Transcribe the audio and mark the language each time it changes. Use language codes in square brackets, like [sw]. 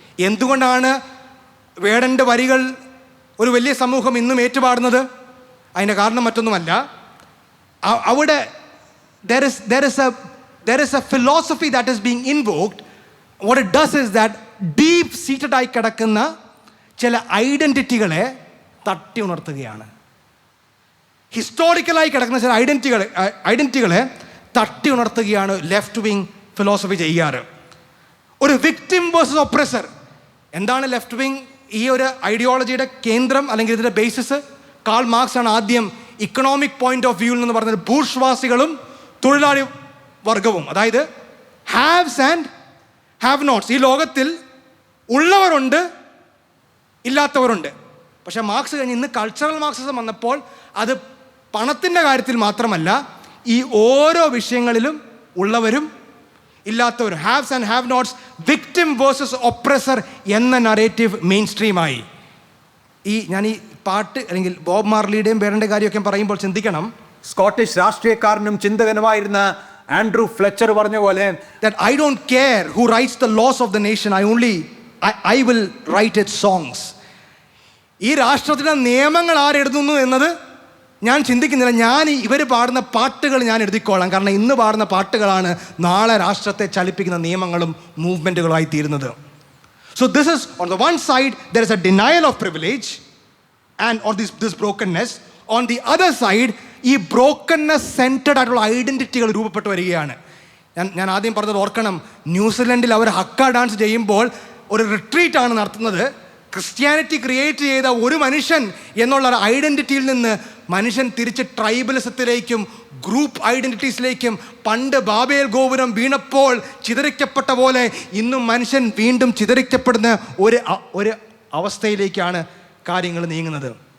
[ml] എന്തുകൊണ്ടാണ് വേടൻ്റെ വരികൾ ഒരു വലിയ സമൂഹം ഇന്നും ഏറ്റുപാടുന്നത്? അതിൻ്റെ കാരണം മറ്റൊന്നുമല്ല, അവിടെ [en] there is a philosophy that is being invoked. What it does is that [ml] deep seated ആയി കിടക്കുന്ന ചില ഐഡൻറ്റിറ്റികളെ തട്ടി ഉണർത്തുകയാണ്. ഹിസ്റ്റോറിക്കലായി കിടക്കുന്ന ചില ഐഡൻറ്റിറ്റികളെ തട്ടി ഉണർത്തുകയാണ് ലെഫ്റ്റ് വിങ് ഫിലോസഫി ചെയ്യാറ്. ഒരു വിക്ടിം വേഴ്സസ് ഒപ്രസർ. എന്താണ് ലെഫ്റ്റ് വിങ് ഈ ഒരു ഐഡിയോളജിയുടെ കേന്ദ്രം അല്ലെങ്കിൽ ഇതിൻ്റെ ബേസിസ്? കാൾ മാർക്സ് ആണ് ആദ്യം ഇക്കണോമിക് പോയിന്റ് ഓഫ് വ്യൂവിൽ നിന്ന് പറഞ്ഞത് ബൂർഷ്വാസികളും തൊഴിലാളി വർഗവും, അതായത് ഹാവ്സ് ആൻഡ് ഹാവ് നോട്ട്സ്. ഈ ലോകത്തിൽ ഉള്ളവരുണ്ട്, ഇല്ലാത്തവരുണ്ട്. പക്ഷേ മാർക്സ് കഴിഞ്ഞ് ഇന്ന് കൾച്ചറൽ മാർക്സിസം വന്നപ്പോൾ അത് പണത്തിൻ്റെ കാര്യത്തിൽ മാത്രമല്ല, ഈ ഓരോ വിഷയങ്ങളിലും ഉള്ളവരും ഇല്ലാത്തവരും, haves and have notes, victim versus oppressor എന്ന നറേറ്റീവ് മെയിൻ സ്ട്രീമായി. ഞാൻ ഈ പാട്ട് അല്ലെങ്കിൽ ബോബ് മാർലിയുടെയും ബേറിൻ്റെ കാര്യമൊക്കെ പറയുമ്പോൾ ചിന്തിക്കണം, സ്കോട്ടിഷ് രാഷ്ട്രീയക്കാരനും ചിന്തകനുമായിരുന്ന ആൻഡ്രൂ ഫ്ലെച്ചർ പറഞ്ഞ പോലെ, [en] that I don't care who writes the laws of the nation, I will write its songs. [ml] ഈ രാഷ്ട്രത്തിലെ നിയമങ്ങൾ ആരെഴുതുന്നു എന്നത് ഞാൻ ചിന്തിക്കുന്നില്ല. ഞാൻ ഇവർ പാടുന്ന പാട്ടുകൾ ഞാൻ എഴുതിക്കോളാം. കാരണം ഇന്ന് പാടുന്ന പാട്ടുകളാണ് നാളെ രാഷ്ട്രത്തെ ചലിപ്പിക്കുന്ന നിയമങ്ങളും മൂവ്മെൻറ്റുകളായി തീരുന്നത്. [en] So this is, on the one side there is a denial of privilege and or this brokenness. On the other side [ml] ഈ ബ്രോക്കൺനെസ് സെൻറ്റഡ് ആയിട്ടുള്ള ഐഡൻറ്റിറ്റികൾ രൂപപ്പെട്ടു വരികയാണ്. ഞാൻ ആദ്യം പറഞ്ഞത് ഓർക്കണം, ന്യൂസിലൻഡിൽ അവർ ഹക്ക ഡാൻസ് ചെയ്യുമ്പോൾ ഒരു റിട്രീറ്റാണ് നടത്തുന്നത്. ക്രിസ്ത്യാനിറ്റി ക്രിയേറ്റ് ചെയ്ത ഒരു മനുഷ്യൻ എന്നുള്ള ഒരു ഐഡൻറ്റിറ്റിയിൽ നിന്ന് മനുഷ്യൻ തിരിച്ച് ട്രൈബലിസത്തിലേക്കും ഗ്രൂപ്പ് ഐഡൻറ്റിറ്റീസിലേക്കും, പണ്ട് ബാബേൽ ഗോപുരം വീണപ്പോൾ ചിതറിക്കപ്പെട്ട പോലെ ഇന്നും മനുഷ്യൻ വീണ്ടും ചിതറിക്കപ്പെടുന്ന ഒരു അവസ്ഥയിലേക്കാണ് കാര്യങ്ങൾ നീങ്ങുന്നത്.